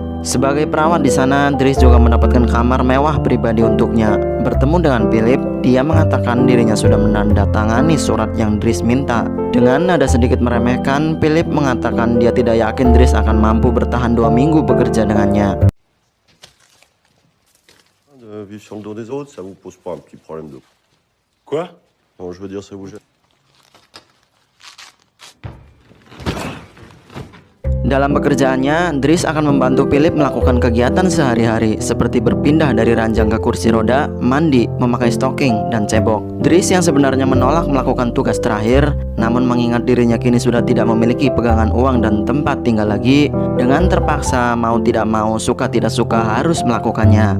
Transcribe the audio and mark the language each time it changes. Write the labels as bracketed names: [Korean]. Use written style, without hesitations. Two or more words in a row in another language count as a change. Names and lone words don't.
[Indonesian] Sebagai perawat di sana, Dries juga mendapatkan kamar mewah pribadi untuknya. Bertemu dengan Philip, dia mengatakan dirinya sudah menandatangani surat yang Dries minta. Dengan nada sedikit meremehkan, Philip mengatakan dia tidak yakin Dries akan mampu bertahan 2 minggu bekerja dengannya. [French] Vivre sur le dos des autres, ça vous pose pas un petit problème de... Quoi? Non, je veux dire, ça vous gêne. [Indonesian] Dalam pekerjaannya, Dries akan membantu Philip melakukan kegiatan sehari-hari seperti berpindah dari ranjang ke kursi roda, mandi, memakai stocking, dan cebok. Dries yang sebenarnya menolak melakukan tugas terakhir, namun mengingat dirinya kini sudah tidak memiliki pegangan uang dan tempat tinggal lagi, dengan terpaksa mau tidak mau, suka tidak suka harus melakukannya.